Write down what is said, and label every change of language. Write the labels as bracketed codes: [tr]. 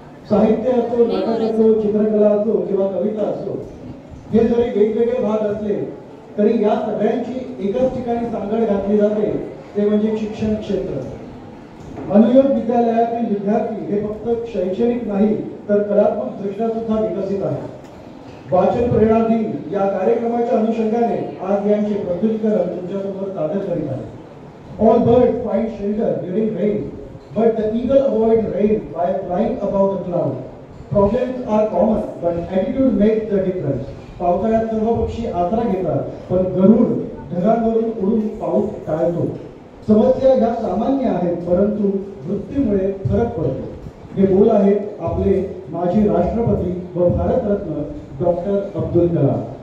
[mr] साहित्य असो, नाटक असो, चित्रकला असो किंवा कविता असो, हे जरी वेगवेगळे भाग असले तरी या सगळ्यांची एकाच ठिकाणी सांगड घातली जाते, ते म्हणजे शिक्षण क्षेत्र. अनुयोग विद्यालयातील विद्यार्थी हे फक्त शैक्षणिक नाही तर कलात्मक दृष्ट्या सुद्धा विकसित आहेत. वाचन प्रेरणा दिन या कार्यक्रमाच्या अनुषंगाने आज यांचे प्रस्तुतीकरण तुमच्यासमोर सादर करीत आहे. [en] All birds find shelter during rain, but the eagle avoids rain by flying above the cloud. Problems are common, but attitude makes the difference. [mr] पावसाळ्यात सर्व पक्षी आसरा घेतात, पण गरुड ढगांवरून उडून पाऊस टाळतो. समस्या ह्या सामान्य आहेत, परंतु वृत्तीमुळे फरक पडतो. हे बोल आहेत आपले माजी राष्ट्रपती व भारतरत्न डॉक्टर अब्दुल कलाम.